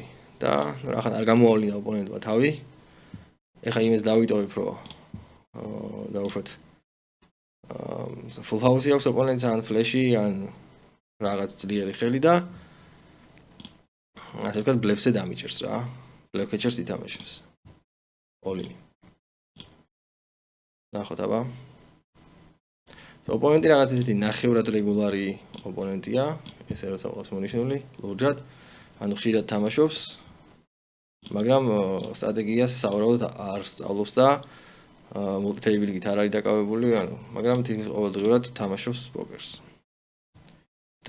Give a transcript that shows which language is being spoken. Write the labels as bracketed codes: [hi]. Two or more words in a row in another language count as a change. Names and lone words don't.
[ka] და რახან არ გამოავლინა ოპონენტმა თავი. ეხა იმას დავიტოვებ რომ დაუშვათ [en] full house- [ka] ი აქვს ოპონენტს ან flash-ი ან რაღაც ძლიერი ხელი და ასე ვთქვათ bluff-ზე დამიჭერს რა. [en] bluff catcher- [ka] ს ითამაშებს. [en] all-in. [ka] ნახოთ აბა. ოპონენტი რაღაც ისეთი ნახევრად რეგულარი ოპონენტია, ესე როცა ყავს მონიშნული, ლურჯად, ანუ ხშირად თამაშობს. მაგრამ სტრატეგიას სავარაუდოდ არ სწავლობს და multi-tabling-ით არ არის დაკავებული, ანუ მაგრამ თითქმის ყოველდღიურად თამაშობს პოკერს.